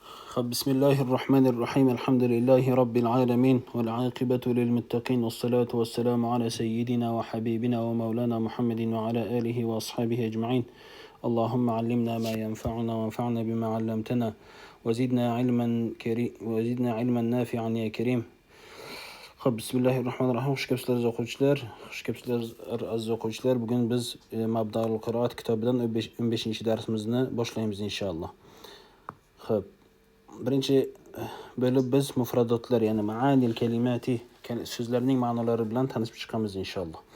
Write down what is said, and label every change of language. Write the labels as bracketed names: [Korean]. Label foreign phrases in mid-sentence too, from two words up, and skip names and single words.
[Arabic] بسم الله الرحمن الرحيم الحمد لله رب العالمين والعاقبة للمتقين والصلاة والسلام على سيدنا وحبيبنا ومولانا محمد وعلى آله وأصحابه أجمعين. اللهم علمنا ما ينفعنا وانفعنا بما علمتنا وزدنا علما نافعا يا كريم. بسم الله الرحمن الرحيم. [Uzbek] Xush kelibsizlar aziz o'quvchilar. Bugun biz Mabdaul Qiroat kitobidan 15-darsimizni boshlaymiz inshaalloh. Birinchi bo'lib biz mufradotlar, ya'ni [Arabic] معاني الكلمات, [Uzbek] so'zlarning ma'nolari bilan tanishib chiqamiz inshaalloh.